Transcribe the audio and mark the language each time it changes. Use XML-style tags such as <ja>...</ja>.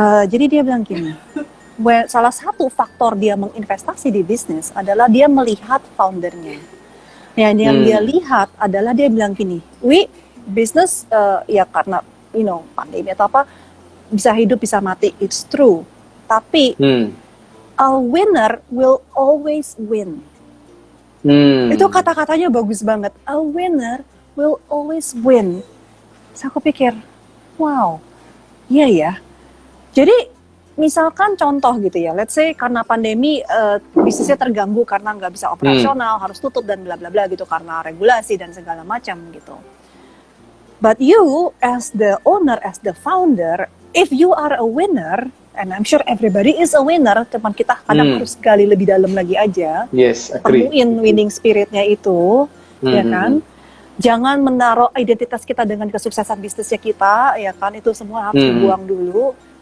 <id>Jadi dia bilang gini, salah satu faktor dia menginvestasi di bisnis adalah dia melihat foundernya. Yang dia lihat adalah dia bilang gini, bisnis ya karena pandemi atau apa bisa hidup bisa mati,</id> <en>it's true. Tapi a winner will always win.</en> <id>Itu kata-katanya bagus banget.</id> <en>A winner will always win.</en> <id>Terus aku pikir, wow, iya ya. Jadi misalkan contoh gitu ya,</id> <en>let's say</en> <id>karena pandemi bisnisnya terganggu karena nggak bisa operasional, harus tutup dan bla bla bla gitu karena regulasi dan segala macam gitu.</id> <en>But you as the owner, as the founder, if you are a winner, and I'm sure everybody is a winner,</en> <id>cuman kita kadang harus gali lebih dalam lagi aja,</id> <en>yes, agree.</en> <id>temuin winning spiritnya itu, ya kan? Jangan menaruh identitas kita dengan kesuksesan bisnisnya kita, ya kan, itu semua harus dibuang dulu.</id>